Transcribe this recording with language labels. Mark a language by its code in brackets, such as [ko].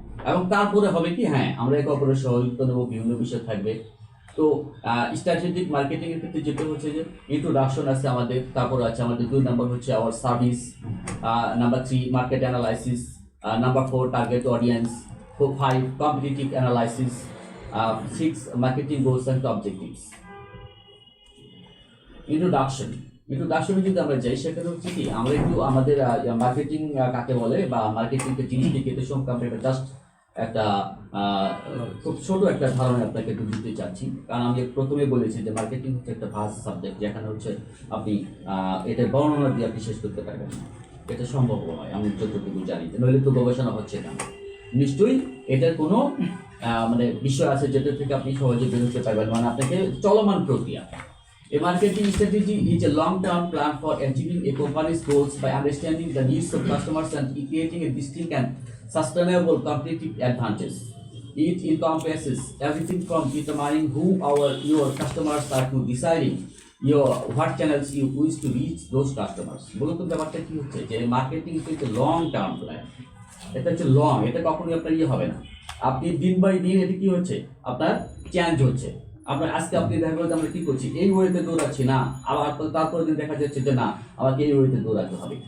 [bn] এবং তারপরে হবে কি, হ্যাঁ আমরা একে অপরের সহযোগিতা নেব, বিভিন্ন বিষয় থাকবে। তো স্ট্র্যাটেজিক মার্কেটিং এর ক্ষেত্রে যেটা হচ্ছে যে ইন্ট্রোডাকশন আছে আমাদের, তারপর আছে আমাদের 2 নম্বর হচ্ছে hour service, number 3 market analysis, number 4 target audience, 5 competitive analysis, [en] 6 marketing goals and objectives. [bn] ইন্ট্রোডাকশনে যদি আমরা যাই, সেখানে হচ্ছে কি আমরা একটু আমাদের মার্কেটিং কাকে বলে বা মার্কেটিং জিনিসটিকে একটু সম্পর্কে আমরা জাস্ট একটা খুব ছোট একটা ধারণা আপনাকে একটু দিতে চাচ্ছি। কারণ আমি প্রথমে বলেছি যে মার্কেটিং হচ্ছে একটা ভাস্ট সাবজেক্ট, যেখানে হচ্ছে আপনি এটার বর্ণনা দিয়ে আপনি শেষ করতে পারবেন না, এটা সম্ভব নয়। আমি যতটুকু জানি, নইলে তো গবেষণা হচ্ছে না। নিশ্চয়ই এটার কোনো মানে বিষয় আছে যেটা থেকে আপনি সহজে বেরোতে পারবেন, মানে আপনাকে চলমান প্রক্রিয়া। [en] A marketing strategy is a long-term plan for achieving a company's goals by understanding the needs of customers and creating a distinct and sustainable competitive advantage. It encompasses everything from determining who your customers are to deciding what channels you wish to reach those customers. [bn] মূলত ব্যাপারটা কি হচ্ছে যে marketing হচ্ছে long term plan. এটা হচ্ছে long, এটা কখনোই আপনার হবে না। আপনি দিন বাই দিন এটা কি হচ্ছে আপনার চেঞ্জ হচ্ছে। আপনার আজকে আপনি দেখা গেল যে আমরা কি করছি, এই ওয়েতে দৌড়াচ্ছি না, আবার তারপরে দিন দেখা যাচ্ছে যে না আমাকে এই ওয়েতে দৌড়াতে হবে।